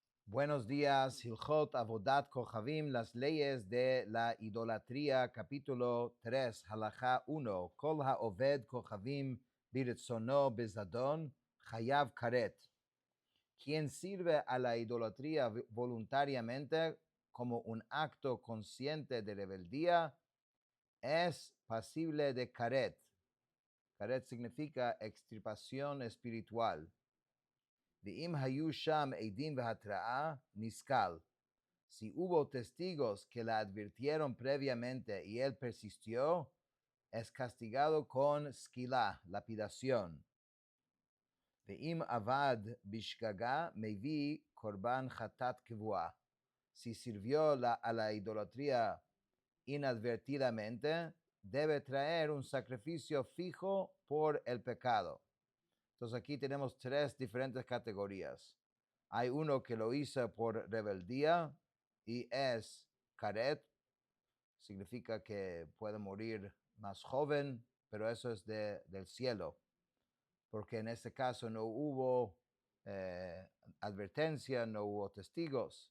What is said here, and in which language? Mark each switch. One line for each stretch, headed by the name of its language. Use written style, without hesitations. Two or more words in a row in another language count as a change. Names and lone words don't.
Spanish: Buenos días,
Hebrew: הלכות עבודת כוכבים,
Spanish: las leyes de la idolatría, capítulo 3, halajá 1.
Hebrew: כל העובד כוכבים ברצונו בזדון חייב כרת.
Spanish: Quien sirve a la idolatría voluntariamente como un acto consciente de rebeldía es pasible de karet. Karet significa extirpación espiritual.
Hebrew: ואם היו שם עדים והתראה נסקל.
Spanish: Si hubo testigos que la advirtieron previamente y él persistió, es castigado con skila, lapidación.
Hebrew: ואם עבד בשגגה מביא קרבן חטאת קבועה.
Spanish: Si sirvió a la idolatría inadvertidamente, debe traer un sacrificio fijo por el pecado. Entonces aquí tenemos tres diferentes categorías. Hay uno que lo hizo por rebeldía y es caret, significa que puede morir más joven, pero eso es del cielo, porque en este caso no hubo advertencia, no hubo testigos.